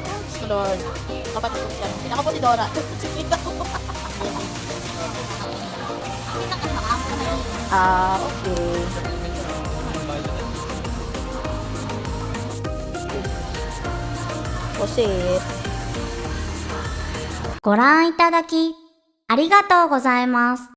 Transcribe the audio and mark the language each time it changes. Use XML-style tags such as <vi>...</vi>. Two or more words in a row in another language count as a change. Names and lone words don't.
<en>Oh, Lord.</en> <tl>Kapatid ko siya. Ako po si Dora. Ah, okay. Pusit.</tl> <ja>ご覧いただき、ありがとうございます。</ja>